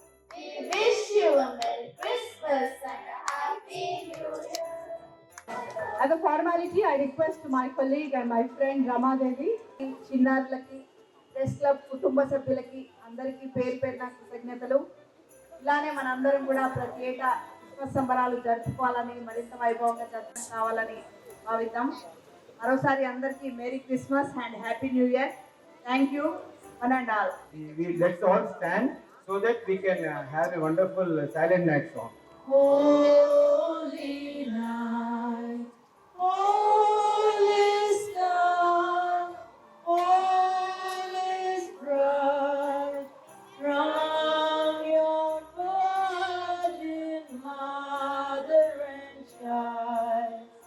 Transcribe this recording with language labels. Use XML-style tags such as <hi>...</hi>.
<en>We wish you a Merry Christmas and a Happy New Year. As a formality, I request my colleague and my friend Rama Devi,</en> <te>చిన్నారులకి press club కుటుంబ సభ్యులకి అందరికీ పేరు పేరున కృతజ్ఞతలు. ఇలానే మనందరం కూడా ప్రతి ఏటా క్రిస్మస్ సంబరాలు జరుపుకోవాలని, మరింత వైభవంగా జరుపుకు కావాలని భావిద్దాం. మరోసారి అందరికీ</te> <en>Merry Christmas and happy new year. Thank you one and all. Let's all stand so that we can have a wonderful silent night song. Holy night, all is dark, all is bright, from your virgin mother and child.</en>